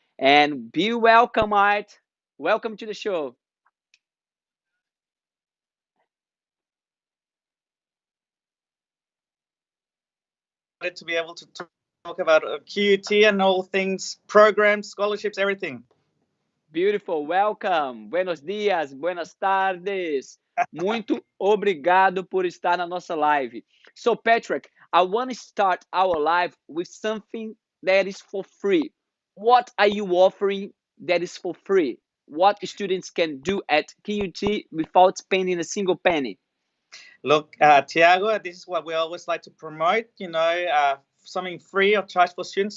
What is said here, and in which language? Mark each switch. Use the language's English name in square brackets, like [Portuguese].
[English] And be welcome, Art. Welcome to the show. To be able to talk about QUT and all things, programs, scholarships, everything. Beautiful, welcome. [Spanish] Buenos dias, buenas tardes. [Portuguese] Muito obrigado por estar na nossa live. [English] So, Patrick, I want to start our live with something that is for free. What are you offering that is for free? What students can do at QUT without spending a single penny? Look, Tiago, this is what we always like to promote, something free of charge for students.